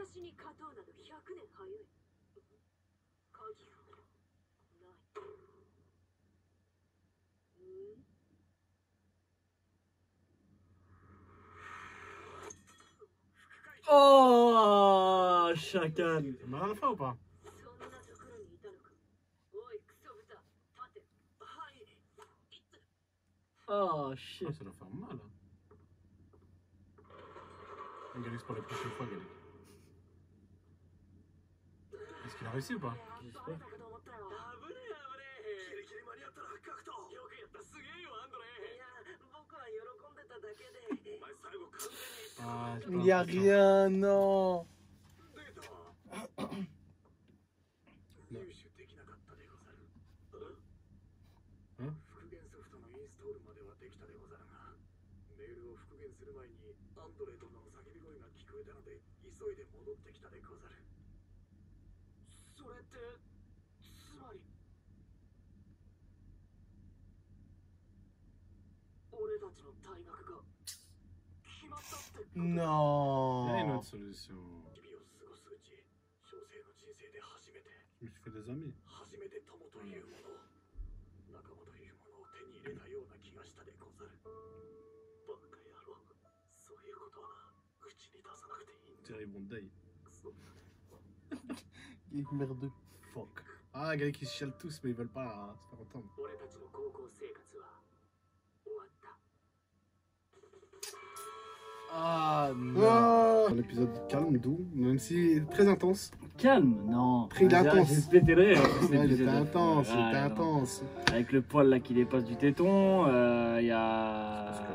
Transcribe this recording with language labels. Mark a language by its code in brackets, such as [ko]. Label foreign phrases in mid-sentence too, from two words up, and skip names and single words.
[ja] に勝とうなど100年早い。鍵がない。 [fr] Oh, chacal. T'es mal à la fin ou pas? [ja] そんなところにいたのか。おい、クソ豚、立て。はい。 [en] Oh, shit. [fr] Ah, ça doit faire mal. Hein. Galix pour les prochaines fois, Galix. Est-ce qu'il a réussi ou pas? J'espère. [ja] 危ねえ危ねえ。ギリギリ間に合ったな、ガクト。よくやった、すげえよ、アンドレ。いや、僕は喜んでただけで。お前最後完全に。 [fr] Ah, j'ai pas Il y a l'impression. rien, non. [ja] 入手できなかったでござる。ん？復元ソフトのインストールまではできたでござるが、メールを復元する前にアンドレ殿の叫び声が聞こえたので急いで戻ってきたでござる。それってつまり俺たちの退学が決まったってこと。 [fr] Il y a une Non. autre solution. [ja] 日々を過ごすうち、小生の人生で初めて [fr] Je me suis fait des amis. [ja] 初めて友というもの、仲間というものを手に入れたような気がしたでござる。バカ野郎、そういうことは口に出さなくていいんだ。 Thierry Bonday. クソ。 [fr] Merde. Fuck. Ah, Galix, ils chialent tous, mais ils veulent pas se faire entendre. [ja] 俺たちの高校生活は終わった。 [fr] Ah, non. Un épisode calme, doux, même si très intense. Calme, non. Très intense. J'ai pété le rire. Ouais, il était intense, il était non. intense. Avec le poil là qui dépasse du téton, il y Parce que